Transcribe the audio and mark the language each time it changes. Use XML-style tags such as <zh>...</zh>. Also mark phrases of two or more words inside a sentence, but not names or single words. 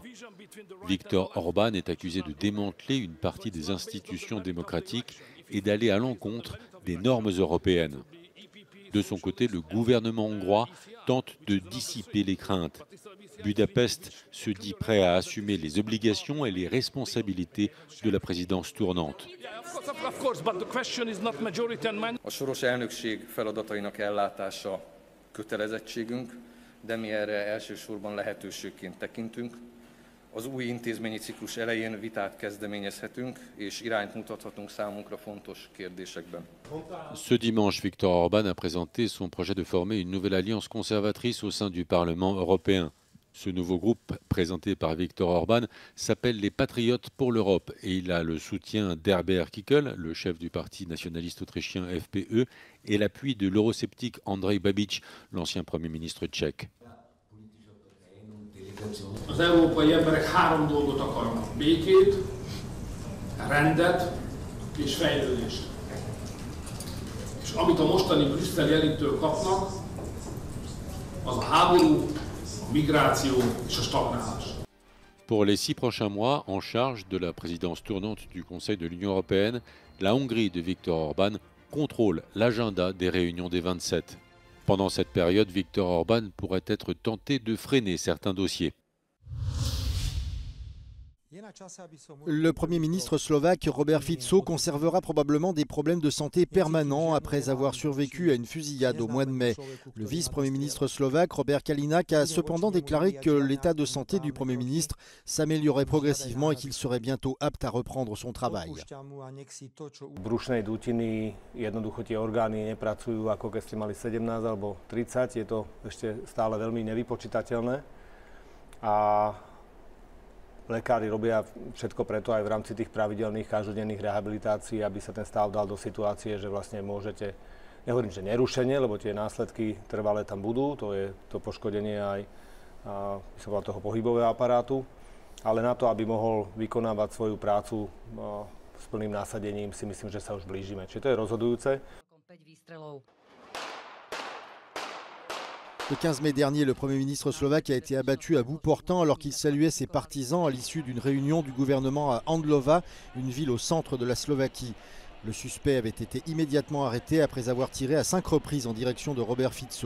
<fr>Viktor Orban est accusé de démanteler une partie des institutions démocratiques et d'aller à l'encontre des normes européennes. De son côté, le gouvernement hongrois tente de dissiper les craintes. Budapest se dit prêt à assumer les obligations et les responsabilités de la présidence tournante.</fr> <hu>A soros elnökség feladatainak ellátása kötelezettségünk, de mi erre elsősorban lehetőségként tekintünk. Az új intézményi ciklus elején vitát kezdeményezhetünk és irányt mutathatunk számunkra fontos kérdésekben.</hu> <fr>Ce dimanche, Viktor Orban a présenté son projet de former une nouvelle alliance conservatrice au sein du Parlement européen. Ce nouveau groupe, présenté par Viktor Orban, s'appelle les Patriotes pour l'Europe et il a le soutien d'Herbert Kickl, le chef du parti nationaliste autrichien FPÖ, et l'appui de l'eurosceptique Andrej Babiš, l'ancien Premier ministre tchèque.</fr> <hu>Az európai emberek 3 dolgot akarnak: békét, rendet és fejlődést. És amit a mostani brüsszeli elittől kapnak, az a háború, a migráció és a stagnálás.</hu> <fr>Pour les 6 prochains mois, en charge de la présidence tournante du Conseil de l'Union européenne, la Hongrie de Viktor Orban contrôle l'agenda des réunions des 27. Pendant cette période, Viktor Orban pourrait être tenté de freiner certains dossiers. Le Premier ministre slovaque Robert Fico conservera probablement des problèmes de santé permanents après avoir survécu à une fusillade au mois de mai. Le vice-premier ministre slovaque Robert Kaliňák a cependant déclaré que l'état de santé du Premier ministre s'améliorait progressivement et qu'il serait bientôt apte à reprendre son travail.</fr> <sk>Brušnej dutiny, jednoducho tie orgány nepracujú ako keď ste mali 17 alebo 30, je to ešte stále veľmi nevypočítateľné. A lekári robia všetko preto aj v rámci tých pravidelných každodenných rehabilitácií, aby sa ten stav dal do situácie, že vlastne môžete, nehovorím, že nerušenie, lebo tie následky trvalé tam budú, to je to poškodenie aj toho pohybového aparátu, ale na to, aby mohol vykonávať svoju prácu s plným násadením, si myslím, že sa už blížime. Čiže to je rozhodujúce.</sk> <fr>Le 15 mai dernier, le Premier ministre slovaque a été abattu à bout portant alors qu'il saluait ses partisans à l'issue d'une réunion du gouvernement à Andlova, une ville au centre de la Slovaquie. Le suspect avait été immédiatement arrêté après avoir tiré à 5 reprises en direction de Robert Fico.</fr>